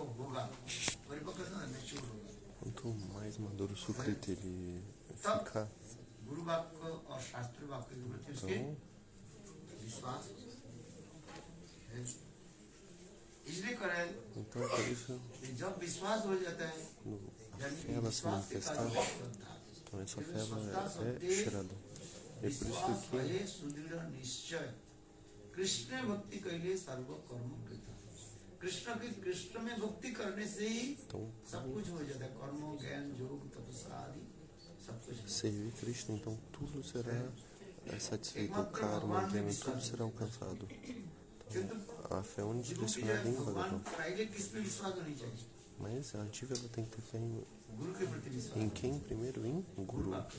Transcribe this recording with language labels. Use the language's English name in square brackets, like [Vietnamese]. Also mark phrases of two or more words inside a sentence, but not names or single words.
[Portuguese] Quanto mais maduro o Sukriti ele ficar, então por isso, quando a fé ela se manifestar, então essa fé ela é Shraddha. É por isso que [Bangla] কৃষ্ণ ভক্তি কৈলে সর্ব কর্ম কৃত. [Hindi] कृष्ण में भक्ति करने से ही सब कुछ हो जाता है. कर्म ज्ञान योग तपस्या आदि सब कुछ. [Portuguese] Servir Krishna, então tudo será satisfeito, o karma, o gyan, tudo será alcançado. Então, a fé é unidirecionada em Bhagavan. Mas a Jiva ela tem que ter fé em quem primeiro? Em Guru.